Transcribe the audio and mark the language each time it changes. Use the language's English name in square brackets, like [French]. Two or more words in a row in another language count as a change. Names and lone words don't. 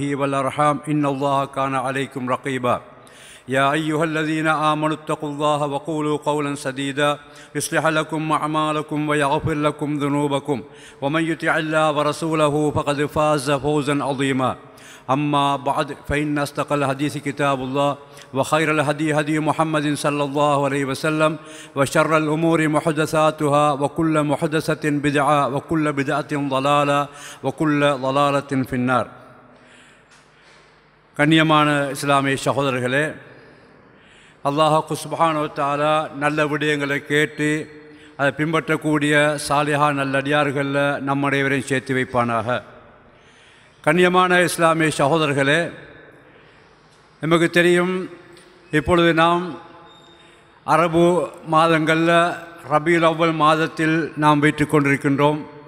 [Arabic] والأرحام إن الله كان عليكم رقيبا يا أيها الذين آمنوا اتقوا الله وقولوا قولا سديدا يصلح لكم أعمالكم ويغفر لكم ذنوبكم ومن يطع الله ورسوله فقد فاز فوزا عظيما أما بعد فإن أصدق الحديث كتاب الله وخير الهدي هدي محمد صلى الله عليه وسلم وشر الأمور محدثاتها وكل محدثة بدعة وكل بدعة ضلالة وكل ضلالة في النار. [Tamil] கண்ணியமான இஸ்லாமிய சகோதரர்களே, அல்லாஹ் [Arabic] سبحانه وتعالى [Tamil] நல்ல விடயங்களை கேட்டு அதை பின்பற்றக்கூடிய சாலிஹா நல்லடியார்களில் நம்முடையவரையும் சேர்த்து வைப்பானாக. கண்ணியமான இஸ்லாமிய சகோதரர்களே, நமக்கு தெரியும், இப்பொழுது நாம் அரபு மாதங்களில் ரபியுல் அவ்வல் மாதத்தில் நாம் வைத்துக் கொண்டிருக்கின்றோம்.